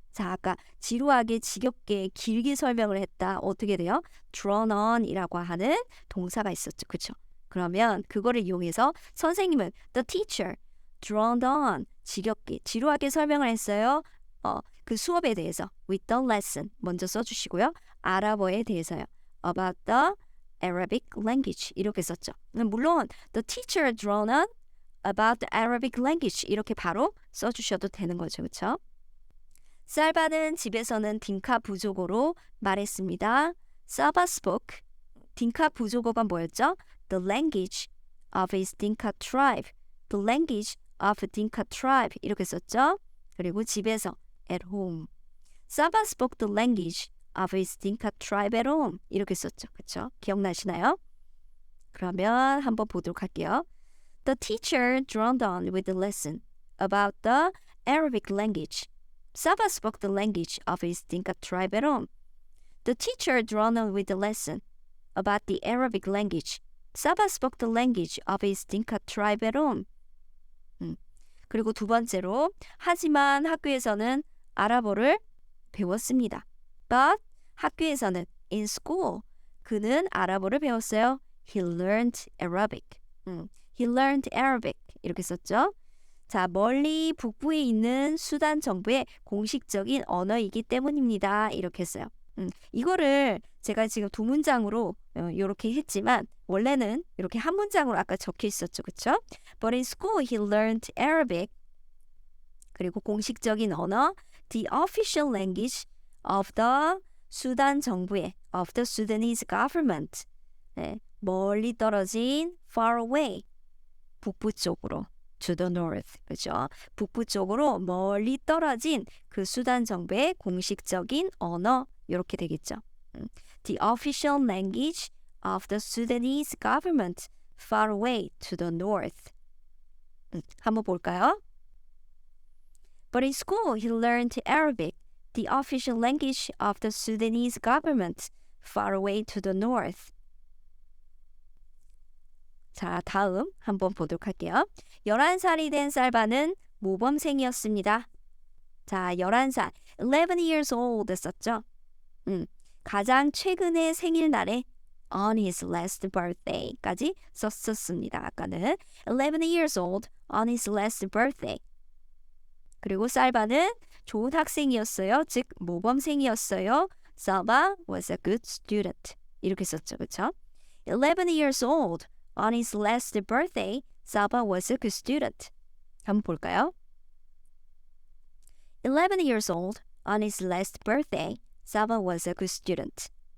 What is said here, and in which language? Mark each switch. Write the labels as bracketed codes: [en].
[ko] 자, 아까 지루하게, 지겹게, 길게 설명을 했다. 어떻게 돼요? drawn on 이라고 하는 동사가 있었죠. 그쵸? 그러면 그거를 이용해서 선생님은 [en] the teacher, drawn on, [ko] 지겹게, 지루하게 설명을 했어요. 그 수업에 대해서 [en] with the lesson [ko] 먼저 써주시고요. 아랍어에 대해서요. [en] about the Arabic language [ko] 이렇게 썼죠. 물론 [en] the teacher drawn on about the Arabic language [ko] 이렇게 바로 써주셔도 되는 거죠. 그렇죠? 살바는 집에서는 딩카 부족어로 말했습니다. 사바 [en] spoke. [ko] 딩카 부족어가 뭐였죠? [en] The language of his Dinka tribe. The language of Dinka tribe [ko] 이렇게 썼죠. 그리고 집에서 [en] at home. 사바 spoke the language of his Dinka tribe at home [ko] 이렇게 썼죠. 그렇죠? 기억나시나요? 그러면 한번 보도록 할게요. [en] The teacher droned on with the lesson about the Arabic language. Saba spoke the language of his Dinka tribe at home. The teacher droned on with the lesson about the Arabic language. Saba spoke the language of his Dinka tribe at home. [ko] 그리고 두 번째로 하지만 학교에서는 아랍어를 배웠습니다. [en] But [ko] 학교에서는 [en] in school [ko] 그는 아랍어를 배웠어요. [en] He learned Arabic. He learned Arabic [ko] 이렇게 썼죠. 자, 멀리 북부에 있는 수단 정부의 공식적인 언어이기 때문입니다. 이렇게 했어요. 이거를 제가 지금 두 문장으로 이렇게 했지만 원래는 이렇게 한 문장으로 아까 적혀 있었죠. 그렇죠? [en] But in school he learned Arabic. [ko] 그리고 공식적인 언어 [en] the official language of the [ko] 수단 정부의 [en] of the Sudanese government. [ko] 네, 멀리 떨어진 [en] far away [ko] 북부 쪽으로 [en] to the north. [ko] 그죠? 북부 쪽으로 멀리 떨어진 그 수단 정부의 공식적인 언어 이렇게 되겠죠. [en] The official language of the Sudanese government far away to the north. [ko] 한번 볼까요? [en] But in school he learned Arabic, the official language of the Sudanese government far away to the north. [ko] 자, 다음 한번 보도록 할게요. 11살이 된 살바는 모범생이었습니다. 자, 11살, [en] 11 years old [ko] 썼죠? 가장 최근의 생일날에 [en] on his last birthday [ko] 까지 썼었습니다. 아까는 11 years old on his last birthday. 그리고 살바는 좋은 학생이었어요. 즉 모범생이었어요. [en] 살바 was a good student. [ko] 이렇게 썼죠. 그렇죠? [en] 11 years old on his last birthday, Saba was a good student. [ko] 한번 볼까요? [en] 11 years old on his last birthday, Saba was a good student.